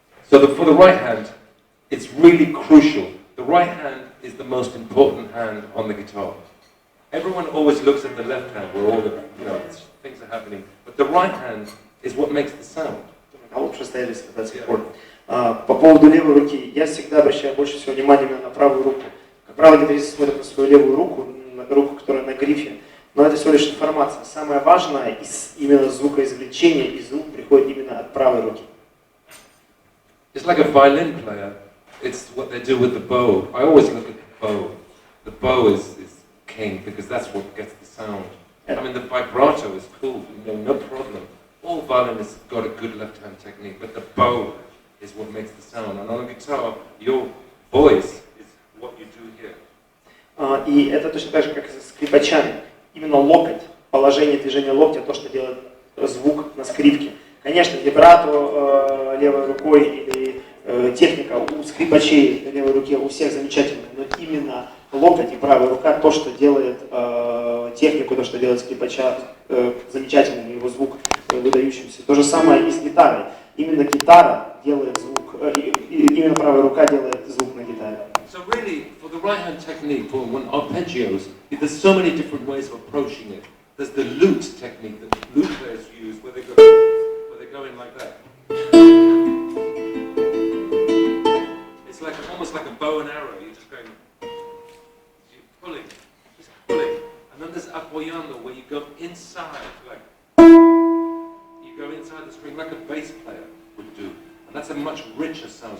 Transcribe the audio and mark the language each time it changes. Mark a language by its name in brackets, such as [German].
[English] So for the right hand, it's really crucial. The right hand is the most important hand on the guitar. Everyone always looks at the left hand where all the things are happening, but the right hand is what makes the sound. [Russian] А лучше стоялись до сих пор. По поводу левой руки, я всегда обращаю больше всего внимания именно на правую руку. Как правило, гитаристы смотрят на свою левую руку, на руку, которая на грифе, но это всего лишь информация. Самое важное из именно звукоизвлечения и звук приходит именно от правой руки. [English] It's like a violin player. It's what they do with the bow. I always look at the bow. The bow is king because that's what gets the sound. I mean, the vibrato is cool, no problem. All violinists got a good left-hand technique, but the bow is what makes the sound. And on a guitar, your voice is what you do here. [Russian] И это точно так же, как и со скрипачами. Именно локоть, положение движения локтя, то, что делает звук на скрипке. Конечно, вибрато левой рукой или техника у скрипачей левой руки у всех замечательная, но именно локоть и правая рука то, что делает технику, то, что делает скрипача замечательным, его звук выдающимся. То же самое и с гитарой. Именно гитара делает звук, именно правая рука делает звук на гитаре. [English] So really, for the right-hand technique, for when arpeggios, there's so many different ways of approaching it. There's the lute technique that lute players use, where they go in like that. It's like almost like a bow and arrow. You're just going, you're pulling, just pulling, and then there's apoyando, where you go inside, like you go inside the string like a bass player would do, and that's a much richer sound.